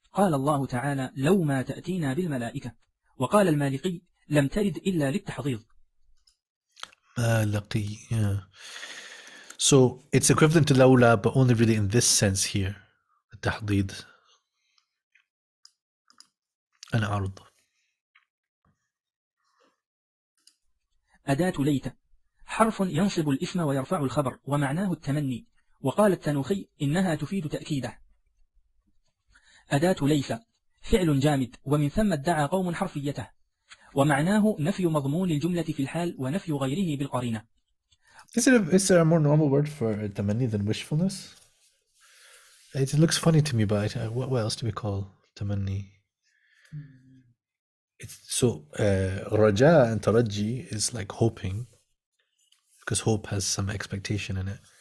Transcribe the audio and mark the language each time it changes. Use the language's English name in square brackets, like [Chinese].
[Arabic] قال الله تعالى لو ما تأتينا بالملائكة. وقال المالقي لم ترد إلا للتحضيض. [English] مالقي, yeah. So it's equivalent to لولا, but only really in this sense here. [Arabic] التحضيض. العرض. أداة ليت حرف ينصب الاسم ويرفع الخبر ومعناه التمني. وقال التنوخي إنها تفيد تأكيده. أداة ليس فعل جامد ومن ثم ادعى قوم حرفيته ومعناه نفي مضمون الجملة في الحال ونفي غيره بالقرينة. [English] Is there a more normal word for tamanni than wishfulness? It looks funny to me, but what else do we call tamanni? So raja and taraji is like hoping, because hope has some expectation in it.